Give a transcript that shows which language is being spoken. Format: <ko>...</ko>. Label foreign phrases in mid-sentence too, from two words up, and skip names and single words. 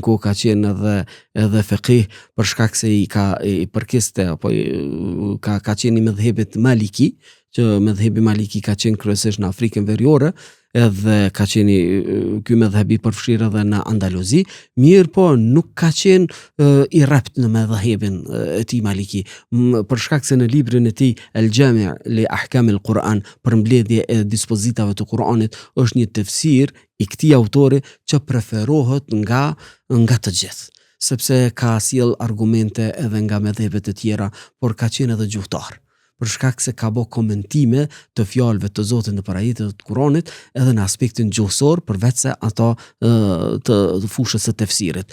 <sq>kohë ka qenë edhe fiqih për shkak se i përkiste apo ka qenë i mëdhëbit Maliki, që mëdhëbi Maliki ka qenë kryesisht në Afrikën Veriore, edhe ka qenë ky mëdhëbi përfshirë edhe në Andaluzi, mirë po nuk ka qenë i rrept në mëdhëbin e tij Maliki, për shkak se në librin e tij El Jami' li Ahkam al-Quran, për mbledhje e dispozitave të Kuranit, është një tefsir i këtij autori që preferohet nga të gjithë, sepse ka sjell argumente edhe nga mëdhëbet e tjera, por ka qenë edhe gjuhëtar, për shkak se ka bë komentime të fjalëve të Zotit në parajetët të Kuranit edhe në aspektin gjuhësor, përveç se ato të fushës së tefsirit.</sq>